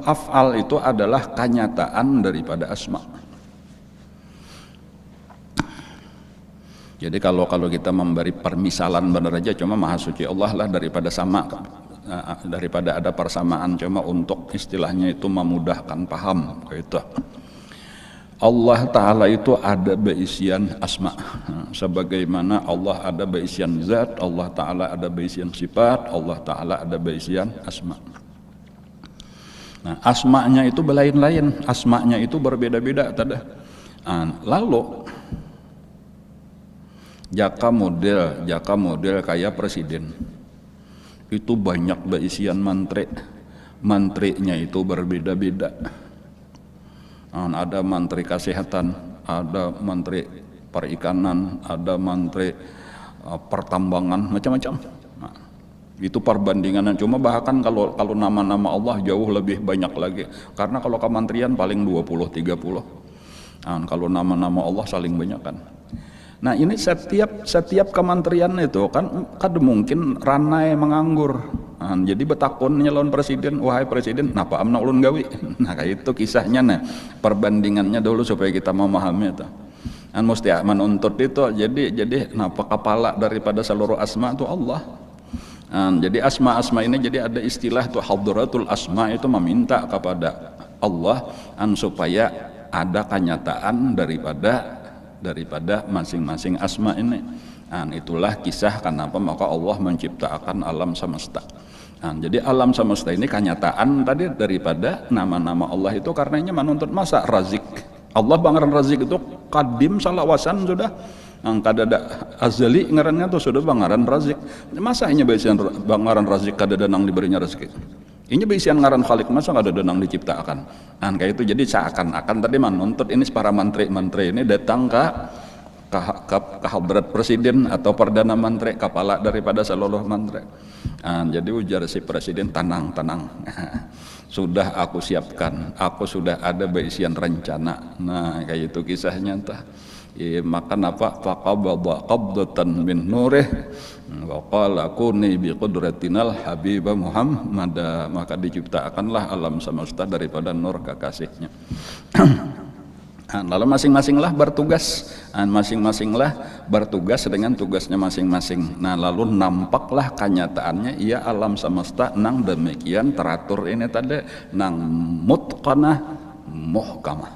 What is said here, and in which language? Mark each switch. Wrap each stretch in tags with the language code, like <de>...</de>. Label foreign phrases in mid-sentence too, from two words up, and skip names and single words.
<id>Af'al itu adalah kenyataan daripada asma. Jadi kalau kita memberi permisalan benar aja, cuma Maha Suci Allah lah daripada sama, daripada ada persamaan, cuma untuk istilahnya itu memudahkan paham, kayak itu.</id> <bjn>Allah Ta'ala itu ada beisian asma, sebagaimana Allah ada beisian zat, Allah Ta'ala ada beisian sifat, Allah Ta'ala ada beisian asma.</bjn> <id>Nah, asma'nya itu berlain-lain, asma'nya itu berbeda-beda.</id> <bjn>Lalu jaka model kayak presiden itu banyak beisian mantrinya itu berbeda-beda.</bjn> <id>Ada menteri kesehatan, ada menteri perikanan, ada menteri pertambangan, macam-macam. Nah, itu perbandingannya. Cuma bahkan kalau nama-nama Allah jauh lebih banyak lagi. Karena kalau kementerian paling 20-30. Nah, kalau nama-nama Allah saling banyak kan.</id> <bjn>Nah, ini setiap kementerian itu kan mungkin ranai menganggur. Nah, jadi betakun nyalon presiden, wahai presiden, napa amna ulun gawi. Nah, kayak itu kisahnya. Nah,</bjn> <id>perbandingannya dulu supaya kita memahami itu. Dan mesti menuntut itu.</id> <bjn>Jadi napa kepala daripada seluruh asma itu Allah.</bjn> <id>Nah, jadi asma ini jadi ada istilah tuh</id> <ar>حضرة الأسماء,</ar> <id>itu meminta kepada Allah supaya ada kenyataan daripada masing-masing asma ini. Nah, itulah kisah kenapa maka Allah menciptakan alam semesta. Nah, jadi alam semesta ini kenyataan tadi daripada nama-nama Allah itu, karenanya menuntut masa Razik.</id> <bjn>Allah bangaran Razik itu kadim salawasan sudah. Kadada azali ngarannya tuh sudah bangaran Razik. Masa ini bisian bangaran Razik kadada nang diberinya rezeki. Ini bisian ngaran Khalik, masa kadada nang diciptakan. Nah, kayak itu.</bjn> <id>Jadi seakan-akan tadi menuntut ini para menteri ini datang ke hadrat presiden atau perdana menteri, kepala daripada seluruh menteri. Nah, jadi ujar si presiden, tenang. Sudah aku siapkan, aku sudah ada beisian rencana.</id> <bjn>Nah, kayak itu kisahnya entah.</bjn> <id>Maka apa?</id> <ar>فقبض قبضة من نوره وقال كوني بقدرتنا الحبيب محمد.</ar> <id>Maka diciptakanlah alam semesta daripada nur kekasihnya. Lalu masing-masinglah bertugas dengan tugasnya masing-masing. Nah, lalu nampaklah kenyataannya ia alam semesta nang demikian teratur ini tadi, nang</id> <ar>متقنة محكمة.</ar>